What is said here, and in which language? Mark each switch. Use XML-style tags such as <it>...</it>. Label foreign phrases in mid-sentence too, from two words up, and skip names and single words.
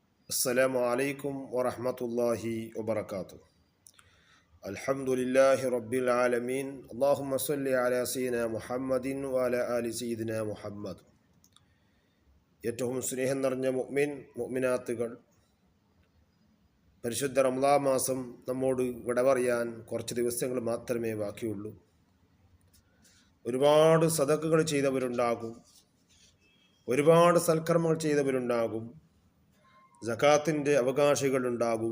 <ar>السلام عليكم ورحمة الله وبركاته. الحمد لله رب العالمين. اللهم صل على سيدنا محمد وعلى آل سيدنا محمد.</ar> <ml>ഏറ്റവും സ്നേഹം നിറഞ്ഞ മുഅ്മിനാത്തുകൾ, പരിശുദ്ധ റമദാൻ മാസം നമ്മോട് വിട പറയാൻ കുറച്ച് ദിവസങ്ങൾ മാത്രമേ ബാക്കിയുള്ളൂ. ഒരുപാട് സദഖകൾ ചെയ്തവരുണ്ടാകും, ഒരുപാട് സൽക്കർമ്മങ്ങൾ ചെയ്തവരുണ്ടാകും, സകാത്തിൻ്റെ അവകാശികളുണ്ടാകും.</ml>